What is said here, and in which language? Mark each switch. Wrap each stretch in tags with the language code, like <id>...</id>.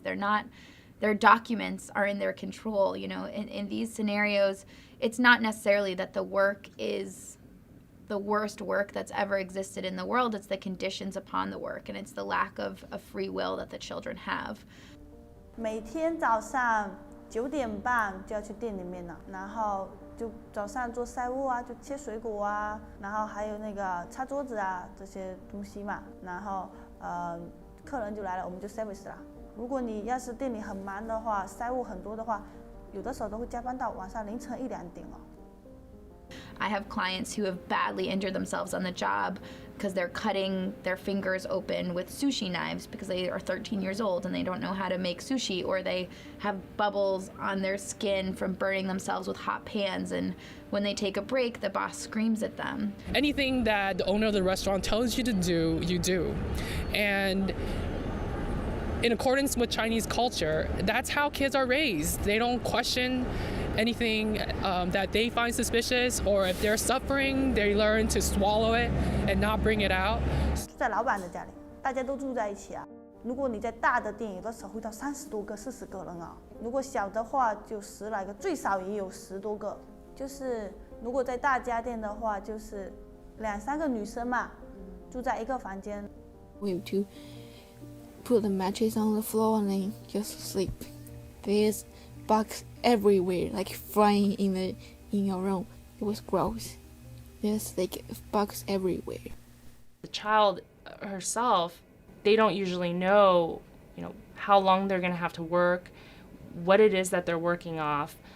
<en>Their documents are in their control, you know. In these scenarios, it's not necessarily that the work is the worst work that's ever existed in the world. It's the conditions upon the work, and it's the lack of free will that the children have.</en> <zh>每天早上9点半就要去店里面了，然后就早上做菜务啊，就切水果啊，然后还有那个擦桌子啊这些东西嘛，然后客人就来了，我们就 service 啦。如果你要是店里很忙的话，菜务很多的话，有的时候都会加班到晚上凌晨1、2点了。</zh> <en>I have clients who have badly injured themselves on the job because they're cutting their fingers open with sushi knives because they are 13 years old and they don't know how to make sushi, or they have bubbles on their skin from burning themselves with hot pans, and when they take a break, the boss screams at them. Anything that the owner of the restaurant tells you to do, you do. And in accordance with Chinese culture, that's how kids are raised. They don't question anything that they find suspicious, or if they're suffering, they learn to swallow it and not bring it out.</en> <zh>住在老板的家里，大家都住在一起啊。如果你在大的店，有的时候会到30多个、40个人啊。如果小的话，就10来个，最少也有10多个。就是如果在大家店的话，就是2、3个女生嘛，住在一个房间。</zh> <en>We have to put the mattress on the floor and then just sleep. There's bugs everywhere, like flying in your room. It was gross. There's like bugs everywhere. The child herself, they don't usually know, how long they're going to have to work, what it is that they're working off.</en>